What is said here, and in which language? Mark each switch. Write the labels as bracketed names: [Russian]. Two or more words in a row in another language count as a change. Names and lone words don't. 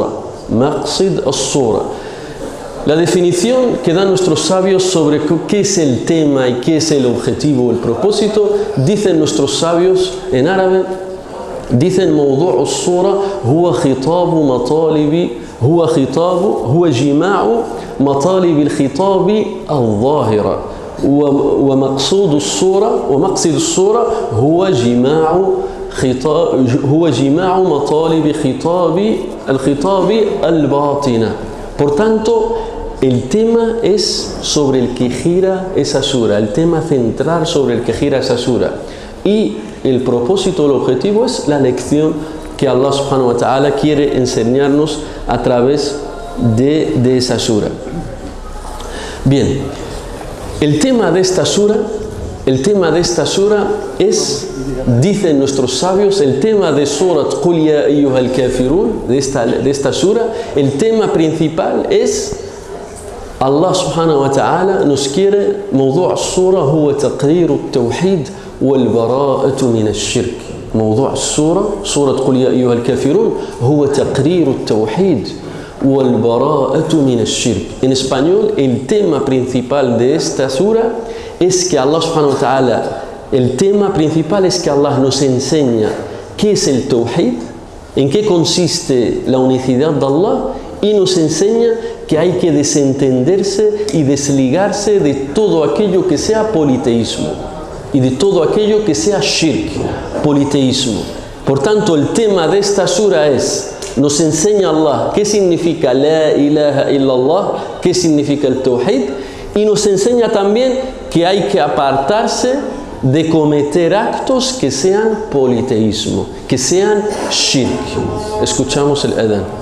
[Arabic] مقصد السورة. [Spanish] La definición que dan nuestros sabios sobre qué es el tema y qué es el objetivo, el propósito, dicen nuestros sabios en árabe, dicen [Arabic] موضوع الصورة هو خطاب مطالب هو جماع مطالب الخطاب الظاهرة ومقصود الصورة هو جماع مطالب الخطاب الباطنة. [Spanish] Por tanto, el tema es sobre el que gira esa sura, el tema central sobre el que gira esa sura. Y el propósito, el objetivo es la lección que Allah [Arabic] سبحانه وتعالى [Spanish] quiere enseñarnos a través de esa sura. Bien, el tema de esta sura es, dicen nuestros sabios, el tema de Surat [Arabic] قل يا أيها الكافرون, [Spanish] de esta sura, el tema principal es Allah [Arabic] سبحانه وتعالى [Spanish] nos quiere, [Arabic] موضوع السورة هو تقرير التوحيد والبراءة من الشرك. موضوع السورة سورة قل يا أيها الكافرون هو تقرير التوحيد والبراءة من الشرك. [Spanish] En español, el tema principal de esta sura es que Allah [Arabic] سبحانه وتعالى, [Spanish] el tema principal es que Allah nos enseña qué es el tawhid, en qué consiste la unicidad de Allah, y nos enseña que hay que desentenderse y desligarse de todo aquello que sea politeísmo y de todo aquello que sea shirk, politeísmo. Por tanto, el tema de esta sura es, nos enseña Allah qué significa [Arabic] لا إله إلا الله, [Spanish] qué significa el tawhid, y nos enseña también que hay que apartarse de cometer actos que sean politeísmo, que sean shirk. Escuchamos el adán.